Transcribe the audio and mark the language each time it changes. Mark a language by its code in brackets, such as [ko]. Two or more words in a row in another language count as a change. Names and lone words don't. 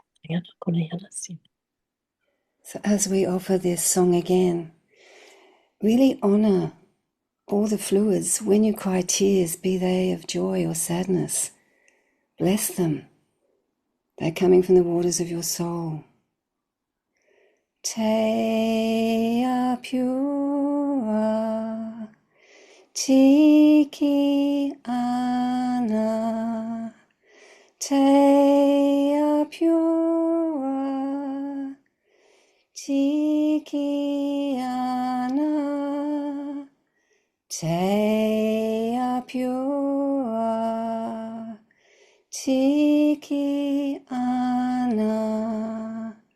[en] So as we offer this song again, really honor all the fluids. When you cry tears, be they of joy or sadness, bless them. They're coming from the waters of your soul. [mi] Te apura, tiki ana, te apura, tiki ana, te apura, tiki ana,